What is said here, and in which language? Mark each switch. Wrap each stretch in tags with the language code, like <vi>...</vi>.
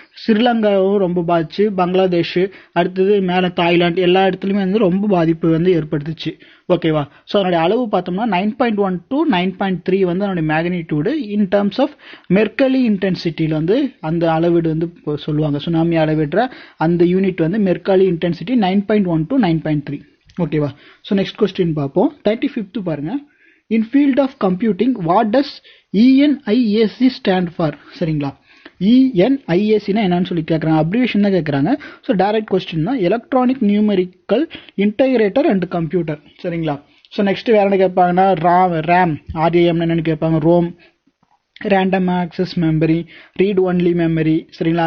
<ta>ஸ்ரீலங்காவும் ரொம்ப பாதிச்சு, பங்களாதேஷ், அடுத்தது மேலே தாய்லாந்து, எல்லா இடத்துலையுமே வந்து ரொம்ப பாதிப்பு வந்து ஏற்படுத்துச்சு ஓகேவா. ஸோ அதனுடைய அளவு பார்த்தோம்னா 9.1 to 9.3 வந்து அதனுடைய மேக்னிடியூடு இன் டர்ம்ஸ் ஆஃப் மெர்கலி இன்டென்சிட்டியில் வந்து அந்த அளவீடு வந்து சொல்லுவாங்க. சுனாமி அளவிடுற அந்த யூனிட் வந்து மெர்கலி இன்டென்சிட்டி 9.1 to 9.3 ஓகேவா. ஸோ நெக்ஸ்ட் கொஸ்டின் பார்ப்போம். 35th பாருங்க.</ta> <en>In field of computing, what does ENIAC stand for?</en> <ta>சரிங்களா, ENIAC என்னன்னு சொல்லி கேட்குறாங்க, அப்ரிவேஷன் தான் கேட்குறாங்க. ஸோ டைரக்ட் கொஸ்டின் தான், electronic numerical integrator and computer சரிங்களா. ஸோ நெக்ஸ்ட் வேற என்ன கேட்பாங்கன்னா RAM RAM என்னன்னு கேட்பாங்க, Rome random access memory, read only memory, சரிங்களா?</ta>